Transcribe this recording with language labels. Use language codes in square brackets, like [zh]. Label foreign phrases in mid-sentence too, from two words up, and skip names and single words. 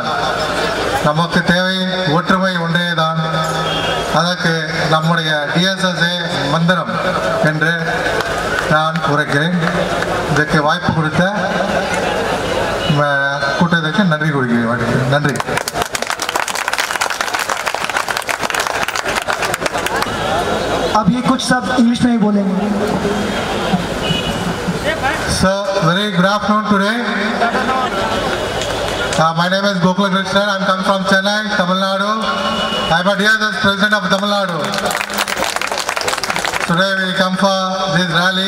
[ta] நமக்கு தேவை ஒற்றுமை ஒன்றே தான். அதற்கு நம்முடைய டிஎஸ்எஸ்ஏ மந்திரம் என்று நான் உரைக்கிறேன். இதற்கு வாய்ப்பு கொடுத்த கூட்டத்திற்கு நன்றி கூறுகிறேன். நன்றி. [hi] अब ये कुछ सब इंग्लिश में ही बोलेंगे. [en] So, very good afternoon today. My name is Gokula Krishnan. I come from Chennai, Tamil Nadu. I am a DSS President of Tamil Nadu. Today we come for this rally.